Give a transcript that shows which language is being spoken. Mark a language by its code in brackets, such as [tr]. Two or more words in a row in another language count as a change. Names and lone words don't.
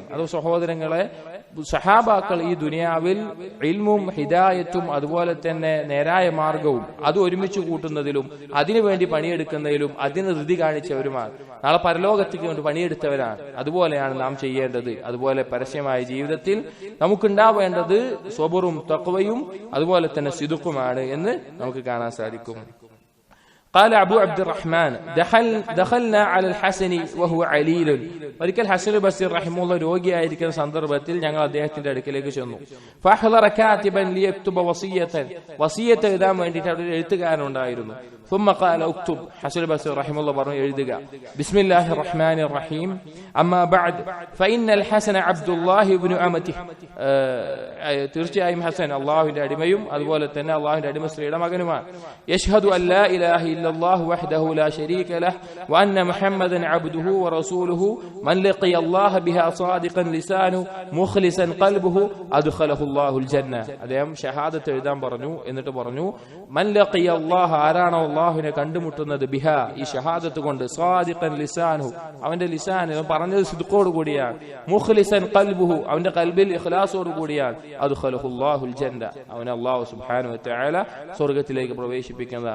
[ml] അത് സഹോദരങ്ങളെ, സഹാബാക്കൾ ഈ ദുനിയാവിൽ ഇൽമും ഹിദായത്തും അതുപോലെ തന്നെ നേരായ മാർഗവും അത് ഒരുമിച്ച് കൂട്ടുന്നതിലും അതിനുവേണ്ടി പണിയെടുക്കുന്നതിലും അതിന് ധൃതി കാണിച്ചവരുമാണ്. നാളെ പരലോകത്തേക്ക് വേണ്ടി പണിയെടുത്തവരാണ്. അതുപോലെയാണ് നാം ചെയ്യേണ്ടത്. അതുപോലെ പരസ്യമായ ജീവിതത്തിൽ നമുക്കുണ്ടാവേണ്ടത് സ്വബറും തഖ്വയും അതുപോലെ തന്നെ സിദ്ഖുമാണ് എന്ന് നമുക്ക് കാണാൻ സാധിക്കും. [ar] قال أبو عبد الرحمن دخلنا على الحسن وهو عليل. [ml] ഒരിക്കൽ ഹസൻ ബസ്രി റഹിമഹുല്ലാ രോഗിയായിരിക്കുന്ന സന്ദർഭത്തിൽ ഞങ്ങൾ അദ്ദേഹത്തിന്റെ അടുക്കലേക്ക് ചെന്നു. [ar] فحضر كاتبا ليكتب وصية, [ml] വസിയത്ത് എഴുതാൻ വേണ്ടിയിട്ട് അവിടെ ഒരു എഴുത്തുകാരൻ ഉണ്ടായിരുന്നു. [ar] ثم قال اكتب, [ml] ഹസൻ ബസ്രി റഹിമഹുല്ലാ പറഞ്ഞു, എഴുതുക. [ar] بسم الله الرحمن الرحيم أما بعد فإن الحسن عبد الله ابن أمته. [ml] തീർച്ചയായും ഹസൻ അള്ളാഹുവിന്റെ അടിമയും അതുപോലെ തന്നെ അള്ളാഹുവിന്റെ അടിമ സ്ത്രീയുടെ മകനുമാണ്. [ar] يشهد أن لا إله إلا الله وحده لا شريك له وأن محمدا عبده ورسوله من لقي الله بها صادقا لسانه مخلصا قلبه أدخله الله الجنة. [ml] അദ്ദേഹം ഷഹാദത്ത് എഴുതാൻ പറഞ്ഞു. എന്നിട്ട് പറഞ്ഞു, [ar] من لقي الله, [ml] ആരാണോ അല്ലാഹുവിനെ കണ്ടുമുട്ടുന്നത്, ബിഹ, ഈ ഷഹാദത്ത് കൊണ്ട്, [ar] صادقا لسانه, [ml] അവന്റെ ലിസാൻ പറഞ്ഞത് സിദ്ഖോട് കൂടിയാണ്, [ar] مخلصا قلبه, [ml] അവന്റെ ഖൽബിൽ ഇഖ്ലാസോട് കൂടിയാണ്, [ar] أدخله الله الجنة, [ml] അവനെ അല്ലാഹു [ar] سبحانه وتعالى [ml] സ്വർഗ്ഗത്തിലേക്ക് പ്രവേശിപ്പിക്കുന്നതാണ്.